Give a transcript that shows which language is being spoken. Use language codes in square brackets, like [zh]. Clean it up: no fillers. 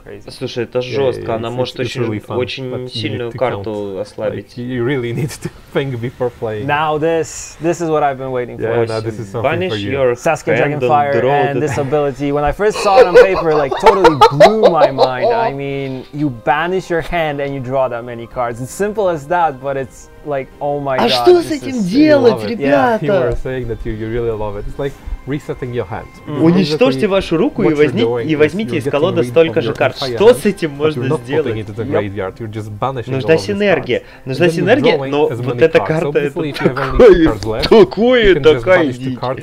[ru] Слушай, это жестко, она может очень сильную карту ослабить. [en] Now this is what I've been waiting for. Banish your Saskia Dragonfire and this ability. When I first saw it on paper, like totally blew my mind. I mean, you banish your hand and you draw that many cards. It's simple as that, but it's like, oh my god. [ru] А что с этим делать, ребята? [en] You were saying that you really love it. It's like resetting your hand. [ru] Уничтожьте вашу руку и возьмите из колоды столько же карт. Что с этим можно сделать? Нужна синергия. Нужна синергия, но вот эта карта, это такая дичь.